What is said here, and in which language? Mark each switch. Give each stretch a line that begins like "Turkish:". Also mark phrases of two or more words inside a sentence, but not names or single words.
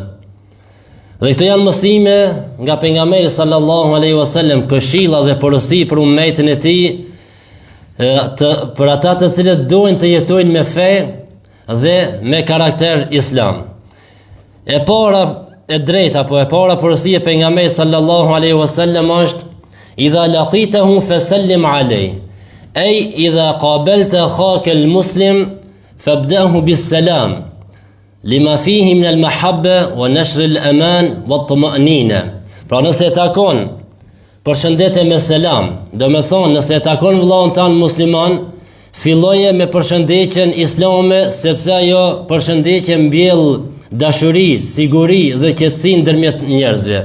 Albanian: Dhe këto janë mësime nga pejgamberi
Arabic: صلى الله عليه وسلم,
Albanian: këshilla dhe porosi për ummetin e tij, për ata të cilët dojnë të jetojnë me fe dhe me karakter islam. E para e drejta, apo e para porosi e pejgamberit
Arabic: صلى الله عليه وسلم është إذا لقيته فسلم عليه أي إذا قابلت أخاك المسلم فابدأه بالسلام لما فيه من المحبة ونشر الأمان والطمأنينة.
Albanian: Pra nëse e takon përshëndetje me selam, do me thonë nëse e takon vëllain tan musliman, filloje me përshëndetjen islame, sepse ajo përshëndetje mbjell dashuri, siguri dhe qetësi ndërmjet njerëzve.